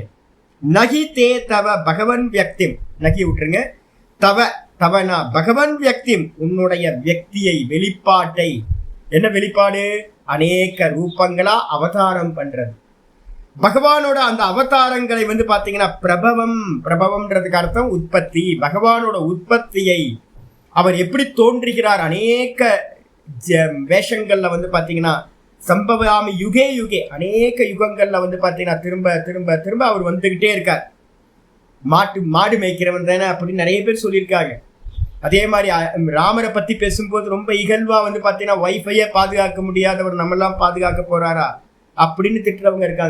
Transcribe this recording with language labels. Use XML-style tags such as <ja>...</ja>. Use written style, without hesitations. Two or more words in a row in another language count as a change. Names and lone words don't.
<sa>नहि ते तव भगवन् व्यक्तिम्,</sa> <ta>நகி விட்டுருங்க,</ta> <sa>तव तवना भगवन् व्यक्तिम्,</sa> <ta>உன்னுடைய வியக்தியை, வெளிப்பாட்டை, என்ன வெளிப்பாடு, அநேக ரூபங்களா அவதாரம் பண்றது. பகவானோட அந்த அவதாரங்களை வந்து பாத்தீங்கன்னா பிரபவம், பிரபவம்ன்றதுக்கு அர்த்தம் உற்பத்தி. பகவானோட உற்பத்தியை, அவர் எப்படி தோன்றுகிறார், அநேக வேஷங்கள்ல வந்து பாத்தீங்கன்னா</ta> <sa>सम्भवामि युगे युगे,</sa> <ta>அநேக யுகங்கள்ல வந்து பாத்தீங்கன்னா திரும்ப திரும்ப திரும்ப அவர் வந்துகிட்டே இருக்கார். மாடு மேய்க்கிறவன் தானே அப்படின்னு நிறைய பேர் சொல்லியிருக்காங்க. அதே மாதிரி ராமரை பத்தி பேசும்போது ரொம்ப இகழ்வா வந்து பாத்தீங்கன்னா வைஃபையே பாதுகாக்க முடியாதவர் நம்மெல்லாம் பாதுகாக்க போறாரா அப்படின்னு திட்டுறவங்க இருக்காங்க.</ta>